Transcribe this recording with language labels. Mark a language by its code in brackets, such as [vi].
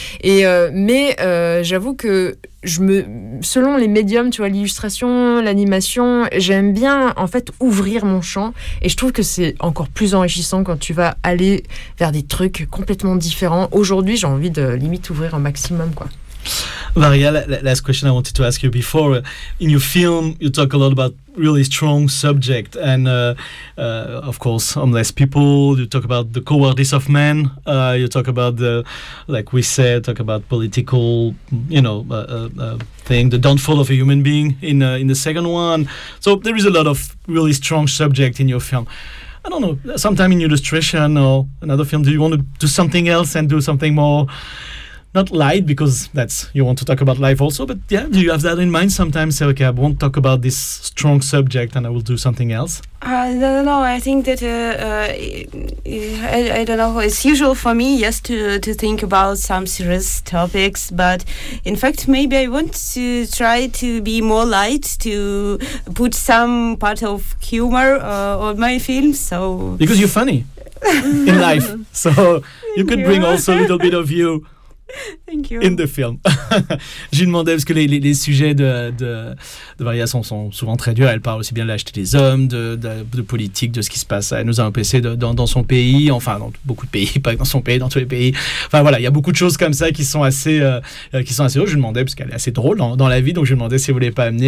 [fr] J'avoue que selon les médiums, tu vois, l'illustration, l'animation, j'aime bien en fait ouvrir mon champ, et je trouve que c'est encore plus enrichissant quand tu vas aller vers des trucs complètement différents. Aujourd'hui, j'ai envie de limite ouvrir un maximum, quoi. [en] Varia, last question I wanted to ask you before. In your film, you talk a lot about really strong subject, and of course, homeless people. You talk about the cowardice of men. You talk about the, like we said, talk about political, you know, thing, the downfall of a human being in the second one. So there is a lot of really strong subject in your film. I don't know, sometime in illustration or another film, do you want to do something else and do something more? Not light, because that's, you want to talk about life also, but yeah, do you have that in mind sometimes? Say, okay, I won't talk about this strong subject and I will do something else. No, I think that I don't know, it's usual for me, yes, to think about some serious topics, but in fact maybe I want to try to be more light, to put some part of humor on my film, so, because you're funny in life, so you could bring also a little bit of you. Thank you. In the film. [fr] J'ai demandé parce que les sujets de Varia sont souvent très durs. Elle parle aussi bien de l'acheter des hommes, de politique, de ce qui se passe. Elle nous a empêché dans son pays, enfin dans beaucoup de pays, pas dans son pays, dans tous les pays. Enfin voilà, il y a beaucoup de choses comme ça qui sont assez drôles. Je lui demandais, parce qu'elle est assez drôle dans la vie, donc je lui demandais si elle voulait pas amener.